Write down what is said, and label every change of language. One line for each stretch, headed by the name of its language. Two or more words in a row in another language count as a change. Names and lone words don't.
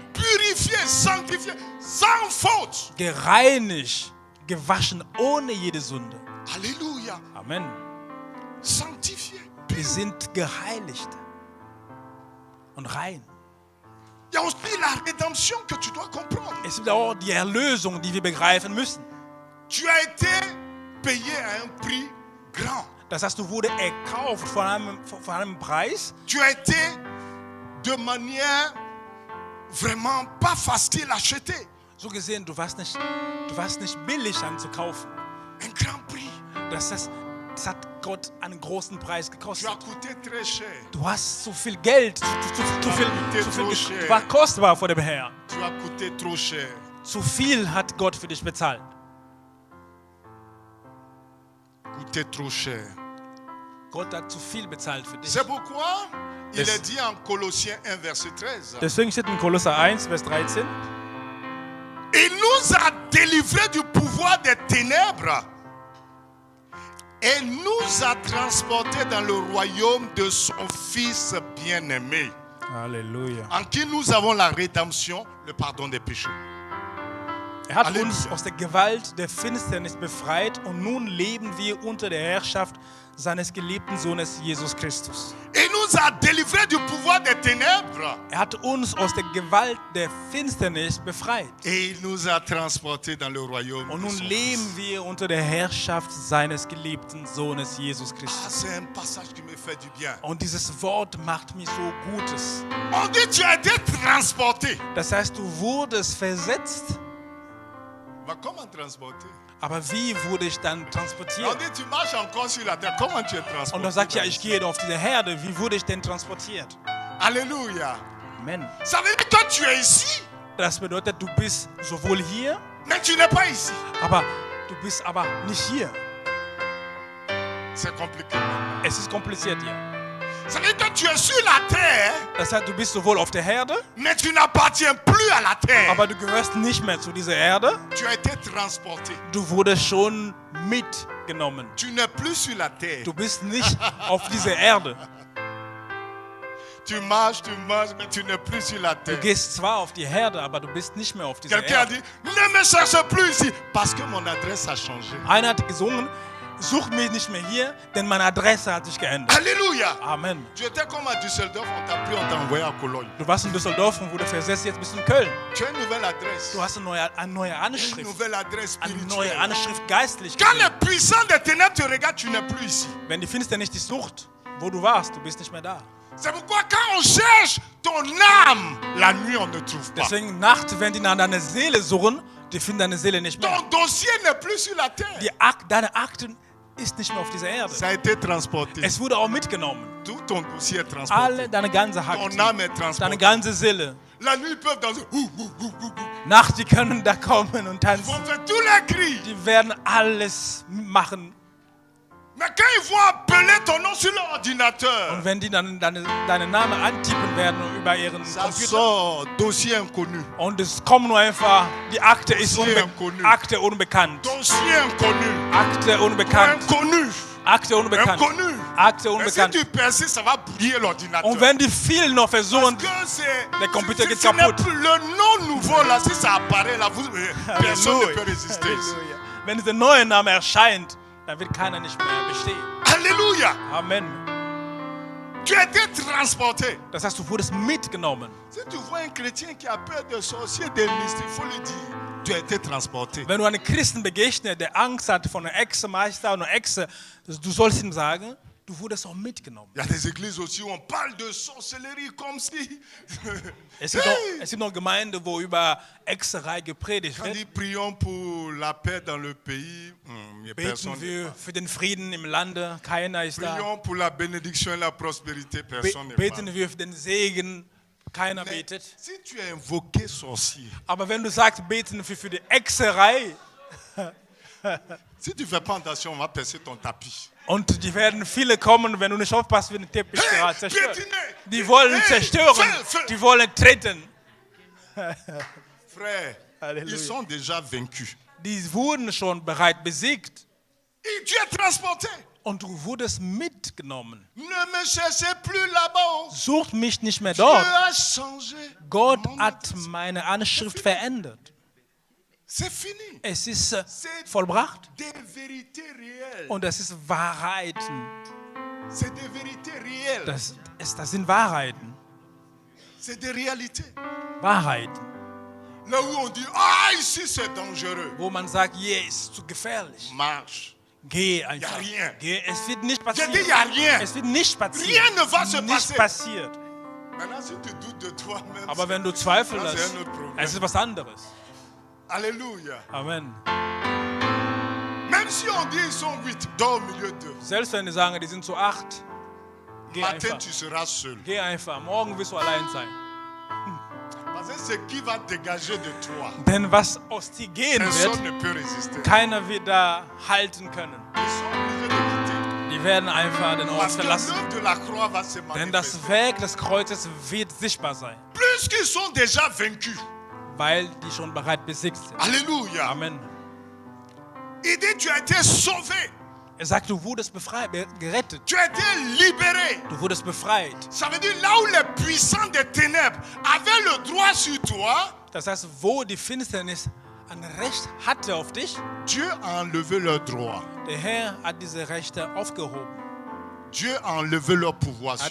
French: Purifié, sanctifié, sans faute.
German: Gereinigt, gewaschen ohne jede Sünde.
French: Alléluia. Amen. Sanctifié.
German: Wir sind geheiligt und rein.
French: Il y a aussi la rédemption que tu dois comprendre.
German: Es gibt auch die Erlösung, die wir begreifen müssen.
French: Tu as été payé à un prix grand.
German: Das heißt, du wurdest erkauft von einem Preis.
French: Tu as été de manière vraiment pas facile acheté.
German: So gesehen, du warst nicht billig anzukaufen.
French: Un grand prix.
German: Das hat Gott einen großen Preis
French: Tu
German: gekostet.
French: as coûté très cher.
German: Du hast zu viel Geld, du war kostbar vor dem Herrn.
French: Tu as coûté trop cher.
German: Zu viel hat Gott für dich bezahlt.
French: Coûté trop cher.
German: Gott hat zu viel bezahlt für dich.
French: C'est pourquoi il
German: Das-
French: est dit en Colossiens 1, verset 13.
German: Deswegen steht in Kolosser 1, Vers 13.
French: Il nous a délivrés du pouvoir des ténèbres et nous a transportés dans le royaume de son Fils bien-aimé,
German: Halleluja.
French: en qui nous avons la rédemption, le pardon des péchés.
German: Er hat Halleluja. uns aus der Gewalt der Finsternis befreit und nun leben wir unter der Herrschaft seines geliebten Sohnes Jesus Christus.
French: Il nous a délivrés du pouvoir des ténèbres
German: Er hat uns aus der Gewalt der Finsternis befreit.
French: et il nous a transportés dans le royaume
German: Und
French: de
German: nun
French: son
German: leben
French: Fils.
German: wir unter der Herrschaft seines geliebten Sohnes Jesus
French: Ah,
German: Christus.
French: c'est un passage qui me fait du bien.
German: Und dieses Wort macht mir so Gutes.
French: On dit tu as été transporté.
German: Das heißt, du wurdest versetzt.
French: Mais comment transporter?
German: Aber wie wurde ich dann
French: On
German: transportiert?
French: dit tu marches encore sur la terre. Comment tu es transporté?
German: Und dann sagt ja, ich gehe auf diese Herde. Wie wurde ich denn transportiert?
French: Alléluia. Amen. Ça veut dire que tu es ici,
German: Das bedeutet, du bist sowohl hier,
French: mais tu n'es pas ici.
German: aber du bist aber nicht hier.
French: C'est compliqué.
German: Es ist kompliziert hier.
French: Ça veut dire que tu es sur la terre,
German: Das heißt, du bist sowohl auf der Herde,
French: mais tu n'appartiens plus à la terre.
German: aber du gehörst nicht mehr zu dieser Erde.
French: Tu as été transporté.
German: Du wurdest schon mitgenommen.
French: Tu n'es plus sur la terre.
German: Du bist nicht auf dieser Erde.
French: Tu marches, mais tu n'es plus sur la
German: Du
French: terre.
German: gehst zwar auf die Herde, aber du bist nicht mehr auf dieser
French: Quelqu'un a
German: Erde.
French: dit, ne me cherche plus ici, parce que mon adresse a changé.
German: Einer hat gesungen, such mich nicht mehr hier, denn meine Adresse hat sich geändert.
French: Alléluia. Amen. Tu étais comme à Düsseldorf, on t'a pris, on t'a envoyé à Cologne.
German: Du warst in Düsseldorf und wurde versetzt, jetzt bist du in Köln.
French: Tu as une nouvelle adresse.
German: Du hast eine neue
French: Une
German: Anschrift.
French: nouvelle adresse
German: Eine neue
French: spirituelle.
German: Anschrift geistlich.
French: Quand
German: gesehen.
French: les puissants des ténèbres te regardent, tu n'es plus ici.
German: Wenn die Finsternis dich sucht, wo du warst, du bist nicht mehr da.
French: C'est pourquoi quand on cherche ton âme, la nuit on ne trouve pas.
German: Deswegen Nacht, wenn die nach deiner Seele suchen, die finden deine Seele nicht mehr.
French: Ton dossier n'est plus sur la terre.
German: Deine Akten ist nicht mehr auf dieser Erde.
French: Ça a été transporté.
German: Es wurde auch mitgenommen.
French: Tout ton dossier est transporté.
German: Alle deine ganze
French: Ton
German: Akten,
French: âme est
German: deine
French: transportée.
German: ganze Seele.
French: La nuit, ils peuvent danser.
German: Nacht, die können da kommen und
French: Ils
German: tanzen.
French: vont faire tous les cris.
German: Die werden alles machen.
French: Mais quand ils vont appeler ton nom sur l'ordinateur,
German: Und wenn die dann deinen Namen antippen werden über ihren
French: ça
German: Computer
French: sort dossier inconnu.
German: und es kommt nur einfach, die Akte ist
French: Dossier inconnu.
German: Akte unbekannt.
French: Dossier inconnu.
German: Akte unbekannt.
French: Inconnu.
German: Akte unbekannt.
French: Inconnu.
German: Akte
French: Mais si
German: unbekannt.
French: tu persistes, ça va brouiller l'ordinateur.
German: Und wenn die vielen noch versuchen,
French: Parce que c'est,
German: der Computer geht
French: ce n'est
German: kaputt.
French: plus le nom nouveau là, si ça apparaît là, personne ne
German: Halleluja.
French: peut résister.
German: Halleluja. Wenn dieser neue Name erscheint, dann wird keiner nicht mehr bestehen.
French: Alléluia. Amen. Tu as été transporté.
German: Das heißt, du wurdest mitgenommen.
French: Si tu vois un chrétien qui a peur de sorciers, des mystiques, il faut lui dire, tu as été transporté.
German: Wenn du einem Christen begegnest, der Angst hat vor einer Ex-Meister und einer Ex, du sollst ihm sagen, du wurdest auch mitgenommen.
French: Il y a des églises aussi où on parle de sorcellerie comme si.
German: Es gibt noch Gemeinden, wo über Hexerei gepredigt
French: Quand
German: wird.
French: dit prions pour la paix dans le pays,
German: Beten wir für den Frieden im Lande, keiner ist da.
French: prions pour la bénédiction et la prospérité, personne n'est
German: Beten
French: là.
German: wir für den Segen, keiner
French: Mais
German: betet.
French: si tu as invoqué sorcier,
German: Aber wenn du sagst, beten wir für die Hexerei,
French: si tu ne fais pas attention, on va percer ton tapis.
German: und die werden viele kommen, wenn du nicht aufpasst, wird der Teppich
French: Hey,
German: gerade zerstört.
French: piétiner!
German: Die wollen
French: Hey,
German: zerstören,
French: feu!
German: die wollen treten.
French: Frère, Alléluia. ils sont déjà vaincus.
German: Die wurden schon bereits besiegt
French: Et tu es transporté.
German: und du wurdest mitgenommen.
French: Ne me cherchez plus là-bas.
German: Sucht mich nicht mehr
French: Dieu
German: dort.
French: a changé.
German: Gott
French: mon
German: hat
French: attitude.
German: meine Anschrift verändert.
French: C'est fini.
German: Es ist vollbracht
French: Des vérités réelles.
German: und es ist Wahrheiten.
French: C'est des vérités réelles.
German: Das sind Wahrheiten.
French: C'est des réalités.
German: Wahrheiten.
French: Là où on dit, ah, ici c'est dangereux.
German: Wo man sagt, hier ist zu gefährlich.
French: Marche.
German: Geh einfach.
French: Y a rien.
German: Geh. Es wird nicht
French: J'ai
German: passieren.
French: dit, il n'y a rien.
German: Es wird nicht passieren.
French: Rien ne va se
German: Nicht
French: passer.
German: passiert.
French: Maintenant, si tu doutes de toi-même,
German: Aber wenn du
French: ça,
German: Zweifel
French: c'est
German: hast,
French: un autre problème.
German: es ist was anderes.
French: Alléluia. Amen. Même si on dit ils sont 8, dors au milieu d'eux.
German: Selbst wenn die sagen, die sind zu 8, geh
French: Matin,
German: einfach.
French: tu seras seul.
German: Geh einfach. Morgen wirst du allein sein.
French: Parce que ce qui va dégager de toi,
German: Denn was aus dir gehen
French: personne
German: wird,
French: ne peut résister.
German: keiner wird da halten können.
French: Ils sont obligés de quitter.
German: Die werden einfach den Ort
French: Parce que
German: verlassen.
French: l'œuvre de la croix va se
German: Denn
French: manifester.
German: das Werk des Kreuzes wird sichtbar sein,
French: Plus qu'ils sont déjà vaincus.
German: weil die schon bereits besiegt sind.
French: Alléluia. Amen. Il dit, tu as été sauvé.
German: Er sagt, du wurdest befreit, gerettet.
French: Tu as été libéré.
German: Du wurdest befreit.
French: Ça veut dire là où les puissants des ténèbres avaient le droit sur toi,
German: Das heißt, wo die Finsternis ein Recht hatte auf dich,
French: Dieu a enlevé leur droit.
German: der Herr hat diese Rechte aufgehoben.
French: Dieu a enlevé leur pouvoir sur